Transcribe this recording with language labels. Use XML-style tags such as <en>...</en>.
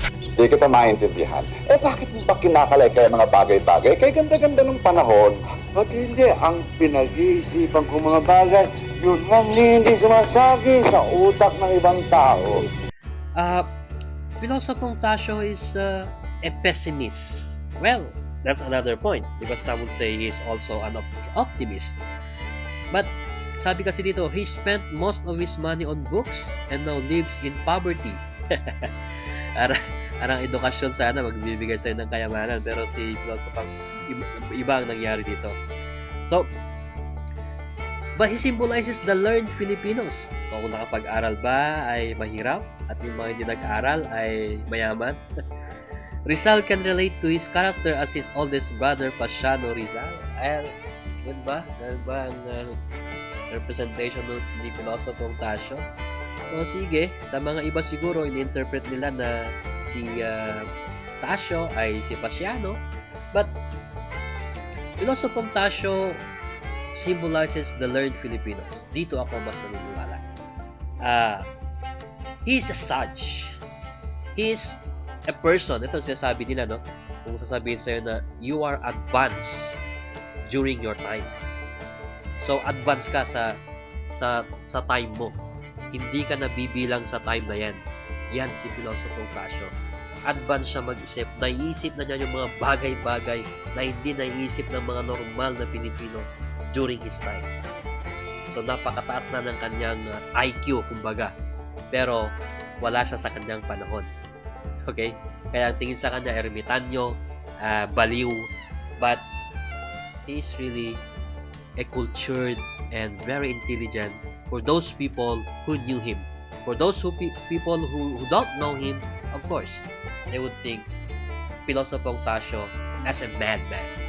<tl>Di kita maintindihan. Bakit mo ba kinakalay kaya mga bagay-bagay? Kaya ganda-ganda ng panahon. At hindi, ang pinag-iisipan kong mga bagay, yun ang hindi sumasagi sa utak ng ibang tao.</tl> <en>Pilosopong Tasyo is a pessimist. Well, that's another point, because some would say he's also an optimist. But</en> <tl>sabi kasi dito,</tl> <en>he spent most of his money on books and now lives in poverty.</en> <tl>Arang edukasyon sana magbibigay sa'yo ng kayamanan, pero si Pilosopong iba ang nangyari dito.</tl> <en>So, but he symbolizes the learned Filipinos.</en> <tl>So kung nakapag-aral ba ay mahirap at yung mga hindi nag-aral ay mayaman.</tl> <en>Rizal can relate to his character as his oldest brother Pasiano Rizal.</en> <tl>Ay, ganun ba? Ganun ba ang representation ni Pilosopong Tasyo? So sige, sa mga iba siguro in-interpret nila na si Tasyo ay si Pasiano,</tl> <en>but Pilosopong Tasyo symbolizes the learned Filipinos.</en> <tl>Dito ako mas naniniwala.</tl> <en>He is a sage. He is a person.</en> <tl>Ito sinasabi nila, no? Kung sasabihin sa'yo na</tl> <en>you are advanced during your time.</en> <tl>So advance ka sa time mo. Hindi ka nabibilang sa time na yan. Yan si Pilosopong Tasyo. Advance siya mag-isip. Naiisip na niya yung mga bagay-bagay na hindi naiisip ng mga normal na Pilipino during his time. So napakataas na ng kanyang IQ, kumbaga. Pero wala siya sa kanyang panahon. Okay? Kaya tingin sa kanya, ermitanyo, baliw.</tl> <en>But he is really a cultured and very intelligent for those people who knew him. For those people who don't know him, of course, they would think Pilosopong Tasio as a madman.</en>